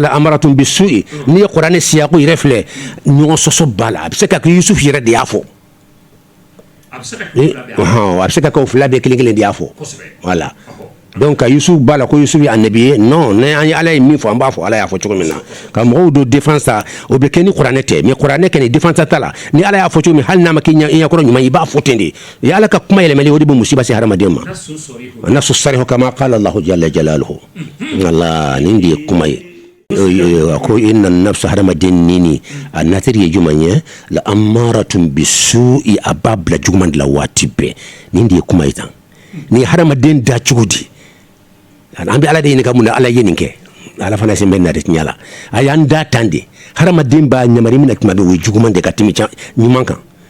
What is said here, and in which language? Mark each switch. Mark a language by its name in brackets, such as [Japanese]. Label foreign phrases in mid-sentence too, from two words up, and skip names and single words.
[Arabic] لأمارة بالسوء [Bambara] n'i ye kuranɛ siyako yɛrɛ filɛ ɲɔgɔn sɔsɔ b'a la a bɛ se ka kɛ Yusuf yɛrɛ de y'a fɔ a bɛ se ka kɛ o fila bɛɛ kelen kelen de y'a fɔ [French] voilà donc [Bambara] ka Yusuf b'a la ko Yusuf ye anabi ye non ne an ye ala ye min fɔ an b'a fɔ ala y'a fɔ cogo min na ka mɔgɔw don défense ta o bɛ kɛ ni kuranɛ tɛ mais kuranɛ kɛ ni défense ta la ni ala y'a fɔ cogo min hali n'a ma kɛ ɲɛkɔrɔ ɲuman i b'a fɔ ten de ye ala ka kuma yɛlɛmɛli o de bɛ musiba se hadamaden ma nasu [Arabic] صريح كما قال الله جل جلاله [Bambara] Allah nin de ye kuma ye ko [Arabic] إن النفس [Bambara] hadamaden nini a natiri ye juman ye [Arabic] لأمارة بالسوء [Bambara] a b'a bila juguman de la waati bɛɛ nin de ye kuma ye tan ni hadamaden da cogo di an bɛ ala de ɲini ka mun na ala ye nin kɛ ala fana sen bɛ na de tiɲɛ la a y'an da tan de hadamaden b'a ɲamari min na tuma bɛ o ye juguman de ka tɛmɛ ɲuman kan